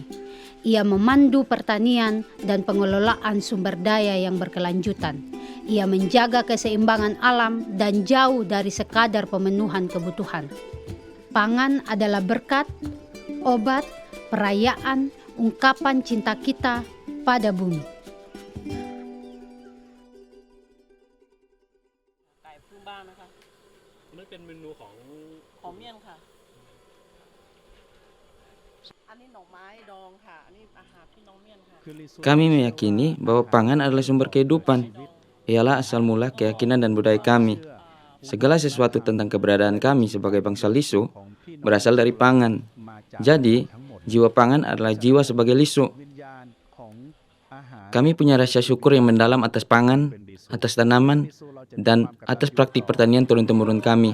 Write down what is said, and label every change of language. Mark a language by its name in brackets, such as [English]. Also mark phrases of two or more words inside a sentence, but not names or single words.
[Indonesian] Ia memandu pertanian dan pengelolaan sumber daya yang berkelanjutan. Ia menjaga keseimbangan alam dan jauh dari sekadar pemenuhan kebutuhan. Pangan adalah berkat, obat, perayaan, ungkapan cinta kita pada bumi. [Thai] มันเป็นเมนูของ เมี่ยงค่ะ อันนี้หน่อไม้ดองค่ะ อันนี้อาหารพี่น้องเมี่ยงค่ะ [Indonesian] Kami meyakini bahwa pangan adalah sumber kehidupan. Ialah asal mula keyakinan dan budaya kami. Segala sesuatu tentang keberadaan kami sebagai bangsa Lisu berasal dari pangan. Jadi, jiwa pangan adalah jiwa sebagai Lisu. Kami punya rasa syukur yang mendalam atas pangan, atas tanaman, dan atas praktik pertanian turun-temurun kami.